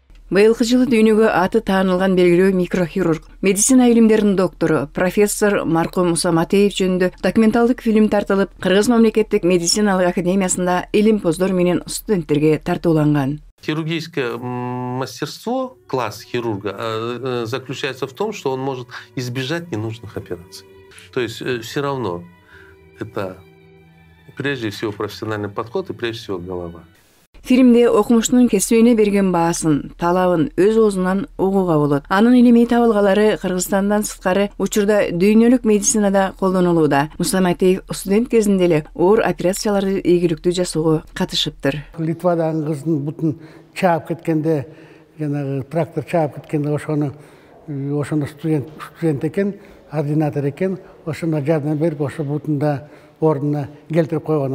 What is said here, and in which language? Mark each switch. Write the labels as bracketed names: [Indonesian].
[Kyrgyz] Быйылкы жылы дүйнөгө аты таанылган белгилүү микрохирург, медицина илимдеринин доктору, профессор маркум Муса Матеев жөнүндө документалдык фильм тартылып, Кыргыз мамлекеттик медициналык академиясында илимпоздор менен студенттерге тартууланган. [Russian] Хирургическое мастерство, класс хирурга, заключается в том, что он может избежать ненужных операций. То есть все равно это прежде всего профессиональный подход и прежде всего голова. [Kyrgyz] Фильмде окумуштунун кесибине берген баасын, талабын өз оозунан угууга болот. Анын илимий табылгалары Кыргызстандан сырткары учурда дүйнөлүк медицинада колдонулууда. Муса Матеев студент кезинде эле оор операцияларды ийгиликтүү жасоого катышыптыр. Литвадагы кыздын бутун чаап кеткенде, жанагы трактор чаап кеткенде ошондо студент экен, ординатор экен, ошондо жардам берип, ошо бутунда ордуна келтирип койгон.